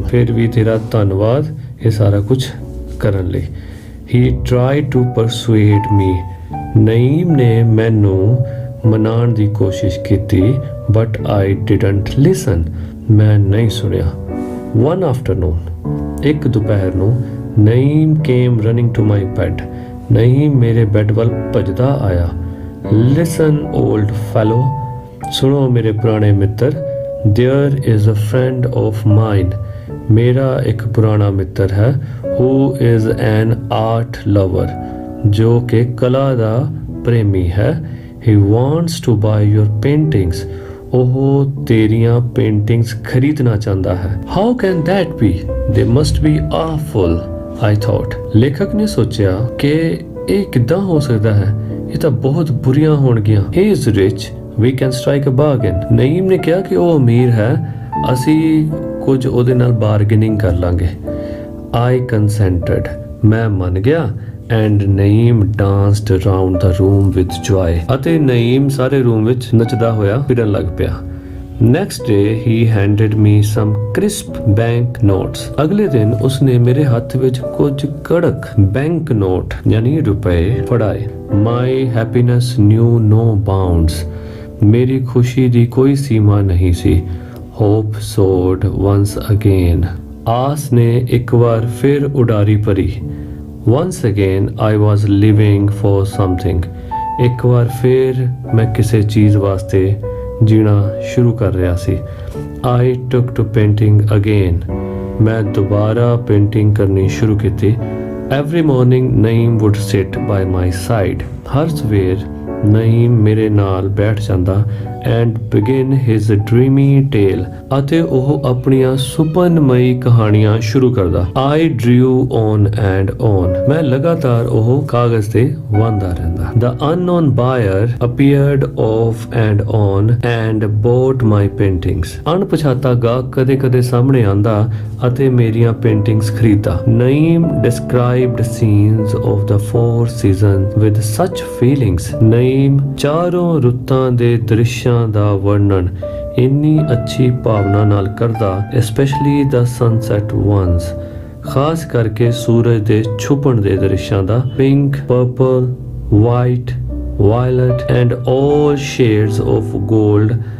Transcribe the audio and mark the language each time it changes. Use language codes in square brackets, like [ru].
[pa] ਫਿਰ ਵੀ ਤੇਰਾ ਧੰਨਵਾਦ ਇਹ ਸਾਰਾ ਕੁਝ ਕਰਨ ਲਈ। [en] He tried to persuade me. [pa] Naeem ਨੇ ਮੈਨੂੰ ਮਨਾਉਣ ਦੀ ਕੋਸ਼ਿਸ਼ ਕੀਤੀ [en] but I didn't listen. [pa] ਮੈਂ ਨਹੀਂ ਸੁਣਿਆ। [en] One afternoon. [pa] ਇੱਕ ਦੁਪਹਿਰ ਨੂੰ [en] Naeem came running to my bed. [pa] Naeem ਮੇਰੇ ਬੈੱਡ ਵੱਲ ਭੱਜਦਾ ਆਇਆ। [en] Listen old fellow. [pa] ਸੁਣੋ ਮੇਰੇ ਪੁਰਾਣੇ ਮਿੱਤਰ। [en] There is a friend of mine. [pa] ਮੇਰਾ ਇੱਕ ਪੁਰਾਣਾ ਮਿੱਤਰ ਹੈ। [en] Who is an art lover. [pa] ਜੋ ਕਿ ਕਲਾ ਦਾ ਪ੍ਰੇਮੀ ਹੈ। [en] He wants to buy your paintings. [pa] ਉਹ ਤੇਰੀਆਂ ਪੇਂਟਿੰਗਸ ਖਰੀਦਣਾ ਚਾਹੁੰਦਾ ਹੈ। [en] How can that be? They must be awful, I thought. [pa] ਲੇਖਕ ਨੇ ਸੋਚਿਆ ਕਿ ਇਹ ਕਿੱਦਾਂ ਹੋ ਸਕਦਾ ਹੈ, ਇਹ ਤਾਂ ਬਹੁਤ ਬੁਰੀਆਂ ਹੋਣਗੀਆਂ। [en] He is rich, we can strike a bargain. [pa] Naeem ਨੇ ਕਿਹਾ ਕਿ ਉਹ ਅਮੀਰ ਹੈ, ਅਸੀਂ ਕੁਝ ਉਹਦੇ ਨਾਲ ਬਾਰਗੇਨਿੰਗ ਕਰ ਲਾਂਗੇ। [en] I consented. [pa] ਮੈਂ ਮੰਨ ਗਿਆ। [en] And Naeem danced around the room with joy. [pa] ਅਤੇ ਨਈਮ ਸਾਰੇ ਰੂਮ ਵਿੱਚ ਨੱਚਦਾ ਹੋਇਆ ਫਿਰਨ ਲੱਗ ਪਿਆ। [en] Next day he handed me some crisp bank notes. [pa] ਅਗਲੇ ਦਿਨ ਉਸਨੇ ਮੇਰੇ ਹੱਥ ਵਿੱਚ ਕੁਝ ਕੜਕ ਬੈਂਕ ਨੋਟ ਯਾਨੀ ਰੁਪਏ ਫੜਾਏ। [en] My happiness knew no bounds. [pa] ਮੇਰੀ ਖੁਸ਼ੀ ਦੀ ਕੋਈ ਸੀਮਾ ਨਹੀਂ ਸੀ। [en] Hope soared once again. [pa] ਆਸ ਨੇ ਇੱਕ ਵਾਰ ਫਿਰ ਉਡਾਰੀ ਭਰੀ। [en] Once again I was living for something. [pa] ਇੱਕ ਵਾਰ ਫਿਰ ਮੈਂ ਕਿਸੇ ਚੀਜ਼ ਵਾਸਤੇ ਜੀਣਾ ਸ਼ੁਰੂ ਕਰ ਰਿਹਾ ਸੀ। [en] I took to painting again. [pa] ਮੈਂ ਦੁਬਾਰਾ ਪੇਂਟਿੰਗ ਕਰਨੀ ਸ਼ੁਰੂ ਕੀਤੀ। [en] Every morning Naeem would sit by my side. [pa] ਹਰ ਸਵੇਰ ਨਈਮ ਮੇਰੇ ਨਾਲ ਬੈਠ ਜਾਂਦਾ [en] and begin his dreamy tale. [pa] ਅਤੇ ਉਹ ਆਪਣੀਆਂ ਸੁਪਨਮਈ ਕਹਾਣੀਆਂ ਸ਼ੁਰੂ ਕਰਦਾ। [en] I drew on and on. [pa] ਮੈਂ ਲਗਾਤਾਰ ਉਹ ਕਾਗਜ਼ ਤੇ ਵਾਂਦਾ ਰਹਿੰਦਾ। [en] The unknown buyer appeared off and on and bought my paintings. [pa] ਅਣਪਛਾਤਾ ਗਾਹਕ ਕਦੇ-ਕਦੇ ਸਾਹਮਣੇ ਆਂਦਾ ਅਤੇ ਮੇਰੀਆਂ ਪੇਂਟਿੰਗਸ ਖਰੀਦਦਾ। [en] Naeem described scenes of the four seasons with such feelings. [pa] Naeem ਚਾਰੋਂ ਰੁੱਤਾਂ ਦੇ ਦ੍ਰਿਸ਼ਾਂ ਦਾ ਵਰਣਨ ਇੰਨੀ ਅੱਛੀ ਭਾਵਨਾ ਨਾਲ ਕਰਦਾ। [en] especially the sunset ones. [pa] ਖਾਸ ਕਰਕੇ ਸੂਰਜ ਦੇ ਛੁਪਣ ਦੇ ਦ੍ਰਿਸ਼ਾਂ ਦਾ। [en] pink, purple, white, violet and all shades of gold